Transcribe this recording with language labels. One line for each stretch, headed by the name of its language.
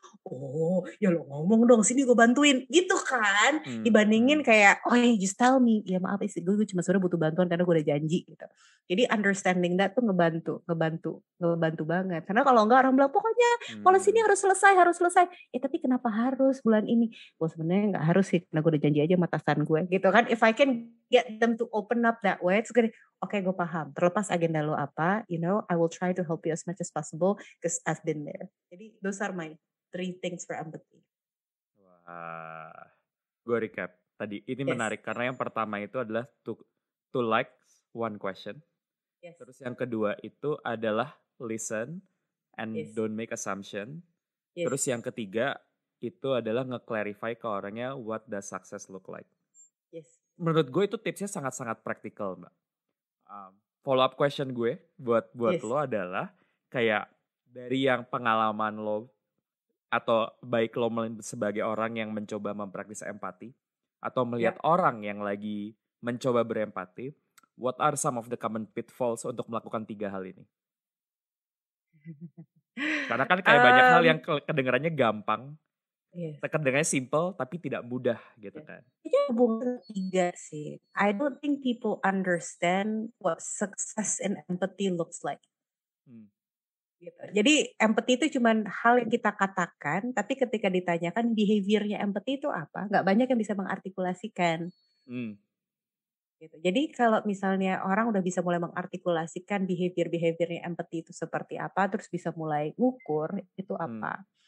Indonesian: Oh, ya lo ngomong dong, sini gue bantuin, gitu kan. Dibandingin kayak, oh ya
English: just tell me,
Indonesian: ya maaf sih gue cuma sebenarnya butuh bantuan karena gue udah janji gitu. Jadi
English: understanding that
Indonesian: tuh ngebantu banget. Karena kalau enggak orang bilang pokoknya policy ini harus selesai. Tapi kenapa harus bulan ini? Gue sebenarnya nggak harus sih, karena gue udah janji aja sama atasan gue gitu kan.
English: If I can get them to open up that way, it's gonna,
Indonesian: oke, gue paham. Terlepas agenda lo apa,
English: I will try to help you as much as possible because I've been there.
Indonesian: Jadi
English: those are my 3 things for empathy.
Indonesian: Wah, gue recap tadi. Ini
English: Yes.
Indonesian: menarik karena yang pertama itu adalah
English: to like one question. Yes.
Indonesian: Terus yang kedua itu adalah
English: listen and Yes. don't make assumption. Yes.
Indonesian: Terus yang ketiga itu adalah nge-clarify ke orangnya
English: what does success look like. Yes.
Indonesian: Menurut gue itu tipsnya sangat-sangat praktikal, Mbak.
English: Follow up question
Indonesian: gue buat
English: Yes.
Indonesian: lo adalah kayak dari yang pengalaman lo atau baik lo sebagai orang yang mencoba mempraktis empati atau melihat orang yang lagi mencoba berempati,
English: what are some of the common pitfalls
Indonesian: untuk melakukan 3 hal ini? Karena kan kayak banyak hal yang kedengarannya gampang, kedengarannya simple tapi tidak mudah gitu kan. Itu hubungan 3 sih.
English: I don't think people understand what success and empathy looks like.
Indonesian: Gitu. Jadi empathy itu cuma hal yang kita katakan, tapi ketika ditanyakan behaviornya empathy itu apa, nggak banyak yang bisa mengartikulasikan. Gitu. Jadi kalau misalnya orang udah bisa mulai mengartikulasikan behaviornya empathy itu seperti apa, terus bisa mulai ngukur itu apa.